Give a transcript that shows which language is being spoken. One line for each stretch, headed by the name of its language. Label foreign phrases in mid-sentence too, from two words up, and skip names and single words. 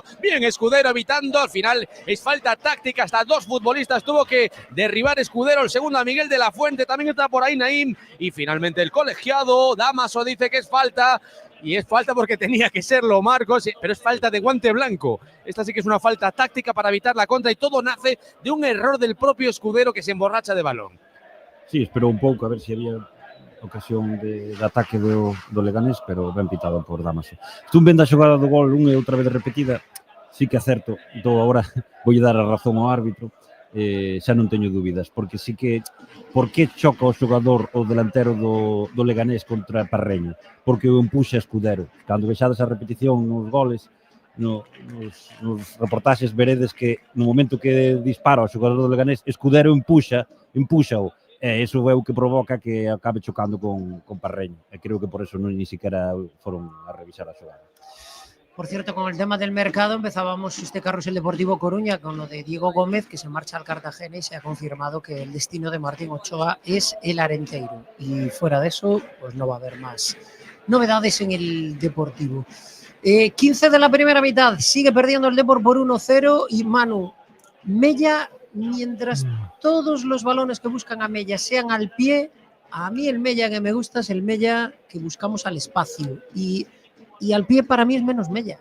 Spanish: Bien Escudero evitando, al final es falta táctica, hasta 2 futbolistas tuvo que derribar Escudero, el segundo a Miguel de la Fuente, también está por ahí Naim, y finalmente el colegiado, Damaso dice que es falta, y es falta porque tenía que serlo Marcos, pero es falta de guante blanco. Esta sí que es una falta táctica para evitar la contra, y todo nace de un error del propio Escudero que se emborracha de balón.
Galician: Sí, esperou un pouco a ver se había ocasión de ataque do Leganés, pero ben pitado por Damaso. Estou vendo a xogada do gol unha e outra vez repetida, sí que acerto, entón agora vou dar a razón ao árbitro, xa non teño dúbidas, porque sí que, por que choca o xogador o delantero do Leganés contra Parreño? Porque o empuxa Escudero. Cando vexades a repetición nos goles, nos reportaxes veredes que no momento que dispara o xogador do Leganés, Escudero empuxa-o. Eso é o que provoca que acabe chocando con Parreño. E creo que
Spanish: por eso ni siquiera
Galician: foron a revisar a xogada.
Spanish: Por cierto, con el tema del mercado empezábamos este carrusel deportivo Coruña con lo de Diego Gómez, que se marcha al Cartagena y se ha confirmado que el destino de Martín Ochoa es el Arenteiro. Y fuera de eso, pues no va a haber más novedades en el Deportivo. 15 de la primera mitad, sigue perdiendo el Depor por 1-0 y Manu, Mella, mientras todos los balones que buscan a Mella sean al pie, a mí el Mella que me gusta es el Mella que buscamos al espacio y al pie para mí es menos Mella.